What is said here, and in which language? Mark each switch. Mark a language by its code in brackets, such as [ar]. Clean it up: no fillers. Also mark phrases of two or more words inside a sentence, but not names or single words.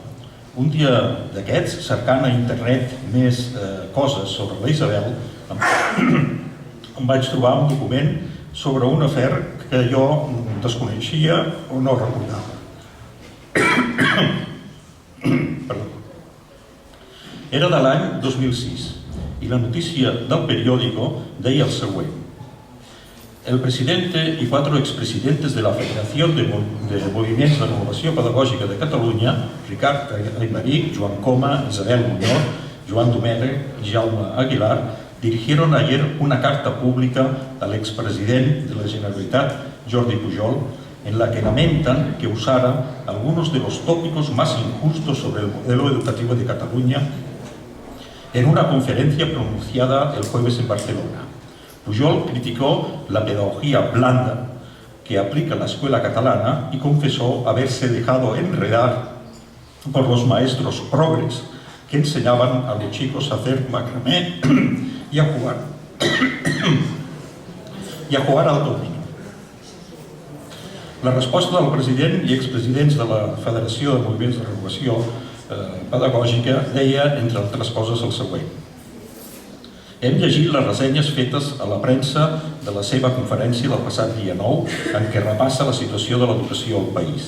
[ca] Un dia d'aquests, cercant a internet més coses sobre la Isabel, em vaig trobar un document sobre un afer que jo desconeixia o no recordava. Era de l'any 2006 i la notícia del periódico deia el següent: [es] el presidente y 4 expresidentes de la Federación de Movimientos de Renovació Pedagògica de Catalunya, Ricard Aymerich, Joan Coma, Isabel Muñoz, Joan Domènech y Jaume Aguilar, dirigieron ayer una carta pública al expresidente de la Generalitat, Jordi Pujol, en la que lamentan que usara algunos de los tópicos más injustos sobre el modelo educativo de Cataluña en una conferencia pronunciada el jueves en Barcelona. Pujol criticó la pedagogía blanda que aplica la escuela catalana y confesó haberse dejado enredar por los maestros progres que enseñaban a los chicos a hacer macramé y a jugar al dominó. [ca] La resposta del president i expresidents de la Federació de Moviments de Renovació Pedagògica deia, entre altres coses, el següent: hem llegit les ressenyes fetes a la premsa de la seva conferència del passat dia 9, en què repassa la situació de l'educació al país.